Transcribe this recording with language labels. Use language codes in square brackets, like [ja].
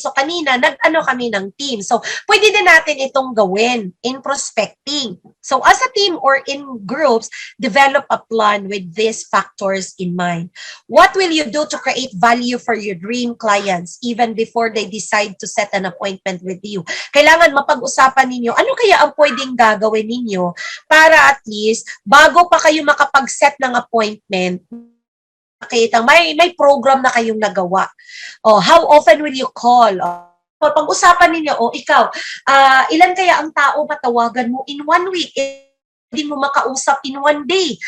[tl] So kanina, kami ng team. So pwede din natin itong gawin in prospecting. [en] So as a team or in groups, develop a plan with these factors in mind. What will you do to create value for your dream clients even before they decide to set an appointment with you? [tl] Kailangan mapag-usapan ninyo, ano kaya ang pwedeng gagawin ninyo para at least, bago pa kayo makapag-set ng appointment, may program na kayong nagawa. [en] How often will you call? [tl] Pag-usapan ninyo, ikaw, ilan kaya ang tao matawagan mo in 1 week? Hindi mo makausap in 1 day.